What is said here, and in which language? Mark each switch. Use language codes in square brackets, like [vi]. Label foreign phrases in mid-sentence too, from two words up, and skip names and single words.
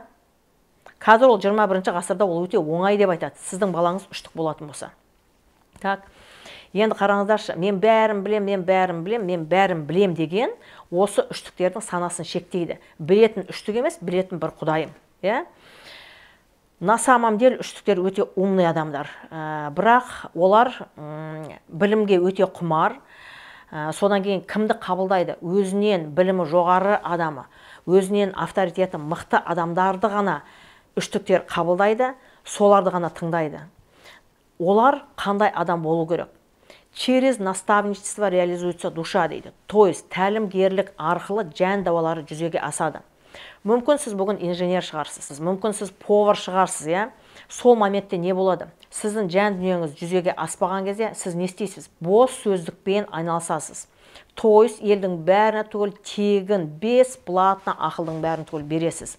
[kk] Қазір ол 21-ші ғасырда ол өте оңай деп айтады. Сіздің балаңыз үштік болатын болса. Так. Енді қараңыздаршы, мен бәрін білем деген осы үштіктердің санасын шектейді. Білетін үштік емес, білетін бір құдайым. [ru] На самом деле [kk] үштіктер өте умный адамдар. Бірақ олар білімге өте құмар. Содан кейін кімді қабылдайды? Өзінен білімі жоғары адамы, өзінен авторитеті мықты адамдарды ғана үштіктер қабылдайды, соларды ғана тыңдайды. Олар қандай адам болу керек? [ru] Через наставничество реализуется душа дейді. То есть [kk] тәлімгерлік арқылы жан давалары жүзеге асады. Мүмкін сіз бүгін инженер шығарсыз, мүмкін сіз повар шығарсыз, иә? Сол моментте не болады? Сіздің жан дүниеңіз жүзеге аспаған кезде сіз не істейсіз? Бос сөздікпен айналысасыз. [ru] То есть [kk] елдің бәріне түгіл тегін, бесплатно ақылдың бәрін түгіл бересіз.